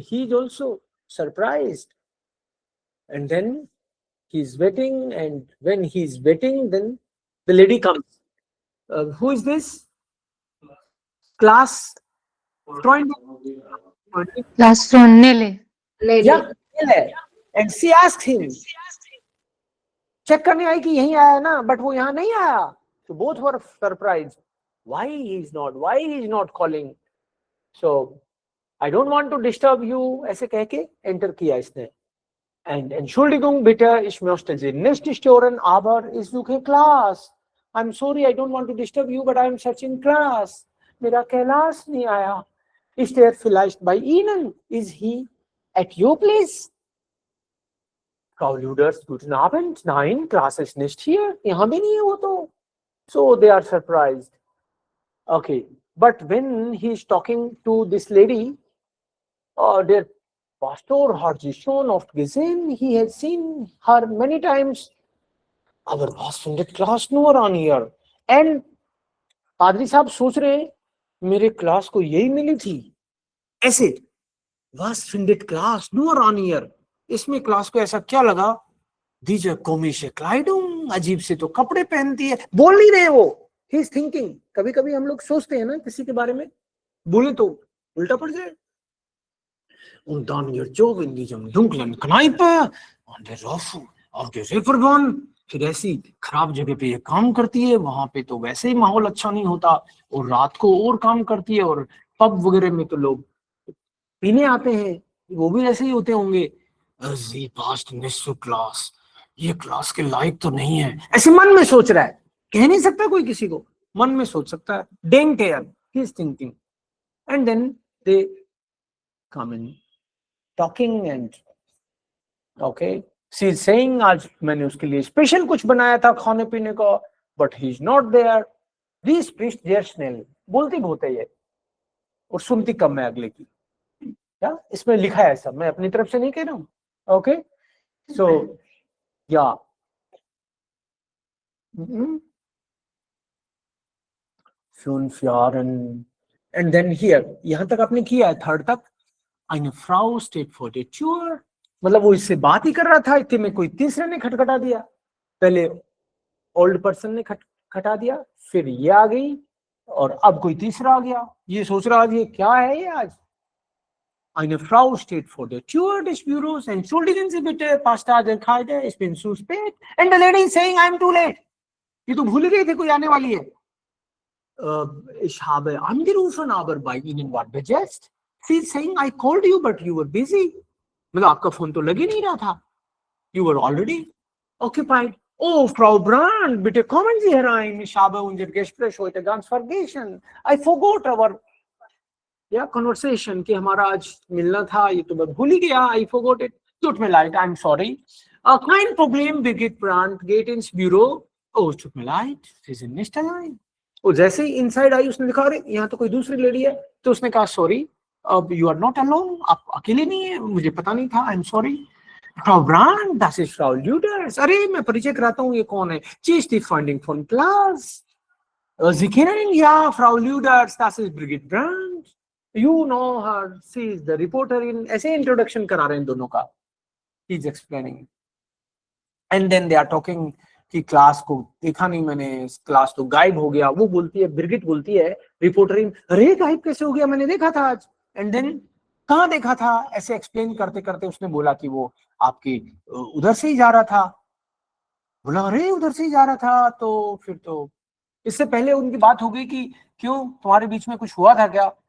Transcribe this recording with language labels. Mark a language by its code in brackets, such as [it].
[en] He is also surprised. And then he's waiting, and when he's waiting, then the lady comes. Who is this? Klaas Freund. Class from Nele. Yeah, and she asked him. [hi] Check करने आई कि यहीं आया ना, but वो यहाँ नहीं आया. [en] So both were surprised. Why he is not calling? So I don't want to disturb you. [hi] ऐसे कह के enter किया इसने. [de] And Entschuldigung bitte, ich möchte Sie nicht stören, aber ich suche Klaas. [en] I'm sorry, I don't want to disturb you, but I'm searching Klaas. [hi] मेरा कैलाश नहीं आया. [de] Ist er vielleicht bei Ihnen? [en] Is he at your place? [de] Frau Luders, guten Abend. Nein, Klaas ist nicht hier. [hi] यहाँ भी नहीं है वो तो. [en] So they are surprised. Okay, but when he is talking to this lady, their pastor [de] hat sie schon oft gesehen. [en] He has seen her many times. [de] Aber was findet Klaas nur an hier? [hi] And पादरी साहब सोच रहे हैं मेरे class को यही मिली थी. [de] ऐसे was findet Klaas nur an hier? [hi] इसमें क्लास को ऐसा क्या लगा? [de] Diese komische Kleidung, [hi] अजीब से तो कपड़े पहनती है. बोल नहीं रहे वो. [en] He is thinking. [hi] कभी कभी हम लोग सोचते हैं ना किसी के बारे में, बोले तो उल्टा पड़ जाए. [de] Und dann ihr Job in diesem dunklen Kneipe und der Raufen auf der Reeperbahn. [hi] फिर ऐसी खराब जगह पे ये काम करती है, वहां पे तो वैसे ही माहौल अच्छा नहीं होता, और रात को और काम करती है, और पब वगैरह में तो लोग पीने आते हैं, वो भी ऐसे ही होते होंगे. [de] Sie passt nicht zu Klaas. [hi] ये क्लास के लायक तो नहीं है. ऐसे मन में सोच रहा है, कह नहीं सकता कोई किसी को, मन में सोच सकता है. [en] Denker, he is thinking. And then they come in talking and okay, she is saying [hi] आज मैंने उसके लिए स्पेशल कुछ बनाया था खाने पीने का, [en] but he is not there. [de] Wie spricht sehr schnell. [hi] बोलती बहुत है ये और सुनती कम है अगले की. क्या इसमें लिखा है सब, मैं अपनी तरफ से नहीं कह रहा हूँ. [en] Okay, so yeah. [de] 5 Jahren. [en] And then here, [hi] यहाँ तक आपने किया है, थर्ड तक. [de] Eine Frau steht vor der Tür. [hi] मतलब वो इससे बात ही कर रहा था, इतने में कोई तीसरे ने खटखटा दिया. पहले ओल्ड पर्सन ने खटखटा दिया, फिर ये आ गई, और अब कोई तीसरा आ गया. ये सोच रहा ये क्या है ये आज. [de] Eine Frau steht vor der Tür des Büros. Entschuldigen Sie bitte, Pastor der Kaide, ich bin zu spät. [en] And the lady is saying, I'm too late. [hi] ये तो भूल गए थे कोई आने वाली है. [de] Ich habe angerufen, aber bei Ihnen war besetzt. [en] She is saying, I called you, but you were busy. [hi] मतलब आपका फोन तो लग ही नहीं रहा था. [en] You were already occupied. [de] Oh, Frau Brand, bitte kommen Sie herein. Ich habe unser Gespräch heute ganz vergessen. [en] I forgot our conversation [hi] कि हमारा आज मिलना था, ये तो मैं भूल ही गया. [en] I forgot it. [de] Tut mir leid, [en] I'm sorry. [de] Kein Problem, Birgit Brandt, geht ins Büro. Oh, tut mir leid, Sie sind nicht allein. [hi] और जैसे ही इनसाइड आई उसने दिखा रहे यहाँ तो कोई दूसरी लेडी है, तो उसने कहा [en] sorry, अब you are not alone, [hi] आप अकेले नहीं है, मुझे पता नहीं था, [en] I am sorry. [de] Frau Brand, das ist Frau Luders. [hi] अरे मैं परिचय कराता हूँ, ये कौन है? [de] Sie ist die Freundin von Klaas. Sie kennen ihn? Ja, Frau Luders, das ist Birgit Brandt. [en] You know her, she is the reporter in. [hi] ऐसे introduction करा रहे हैं दोनों का. [en] He is explaining. And then they are talking [hi] कि class को देखा नहीं मैंने, क्लास तो गायब हो गया। वो बोलती है, ब्रिगिट बोलती है रिपोर्टर, अरे गायब कैसे हो गया, मैंने देखा था आज। एंड देन कहाँ देखा था, ऐसे एक्सप्लेन करते करते उसने बोला कि वो आपके उधर से ही जा रहा था। बोला अरे उधर से ही जा रहा था, तो फिर तो इससे पहले उनकी बात हो गई कि क्यों तुम्हारे बीच में कुछ हुआ था क्या।